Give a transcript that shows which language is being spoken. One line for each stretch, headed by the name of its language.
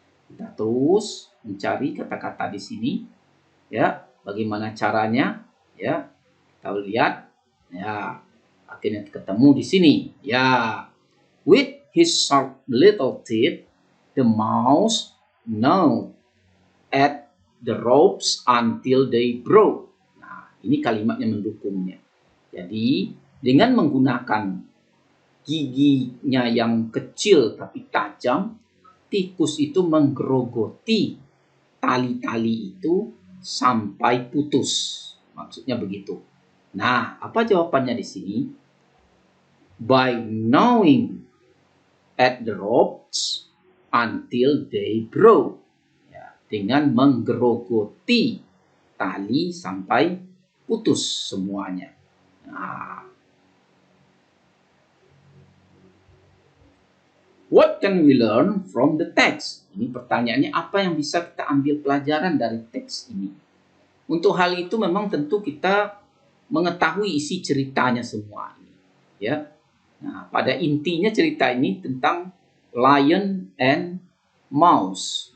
Indonesian: Kita terus mencari kata-kata di sini. Ya, bagaimana caranya? Ya, kita lihat. Ya, akhirnya ketemu di sini.
English: Ya, with his sharp little teeth, the mouse gnawed at the ropes until they broke.
Indonesian: Nah, ini kalimatnya mendukungnya. Jadi, dengan menggunakan giginya yang kecil tapi tajam, tikus itu menggerogoti tali-tali itu sampai putus. Maksudnya begitu. Nah, apa jawabannya di sini?
English: By gnawing at the ropes until they broke.
Indonesian: Ya, dengan menggerogoti tali sampai putus semuanya.
English: Nah, what can we learn from the text?
Indonesian: Ini pertanyaannya, apa yang bisa kita ambil pelajaran dari teks ini? Untuk hal itu memang tentu kita mengetahui isi ceritanya semua ini. Ya. Nah, pada intinya cerita ini tentang
English: lion and mouse.